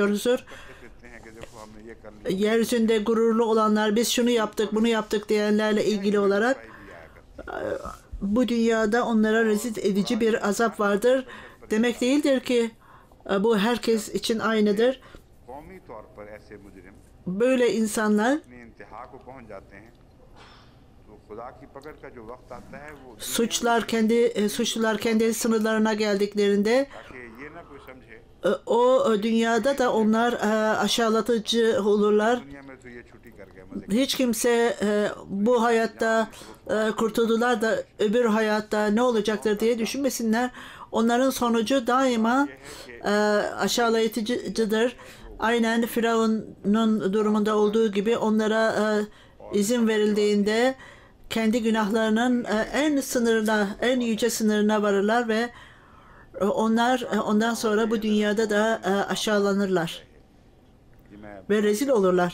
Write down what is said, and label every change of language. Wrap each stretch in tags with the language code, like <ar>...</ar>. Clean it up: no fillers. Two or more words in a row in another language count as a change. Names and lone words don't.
<tr>Yine bahsedeyim diyoruzdur. yeryüzünde gururlu olanlar, biz şunu yaptık, bunu yaptık diyenlerle ilgili olarak bu dünyada onlara rezil edici bir azap vardır. Demek değildir ki bu herkes için aynıdır.</tr> <ur>قومی طور پر ایسے مجرم</ur> <tr>Böyle insanlar</tr> <ur>اپنے انتہا کو پہنچ جاتے ہیں تو خدا کی پکڑ کا جو وقت آتا ہے وہ</ur> <tr>suçlular kendi sınırlarına geldiklerinde</tr> <ur>تاکہ یہ نہ کوئی سمجھے</ur> <tr>o dünyada da onlar aşağılatıcı olurlar.</tr> <ur>دنیا میں تو یہ چھٹی کر گئے مزے</ur> <tr>Hiç kimse bu hayatta kurtuldular da öbür hayatta ne olacaktır diye düşünmesinler. Onların sonucu daima aşağılatıcıdır. Aynen Firavun'un durumunda olduğu gibi onlara izin verildiğinde kendi günahlarının en sınırına, en yüce sınırına varırlar ve onlar ondan sonra bu dünyada da aşağılanırlar ve rezil olurlar.</tr>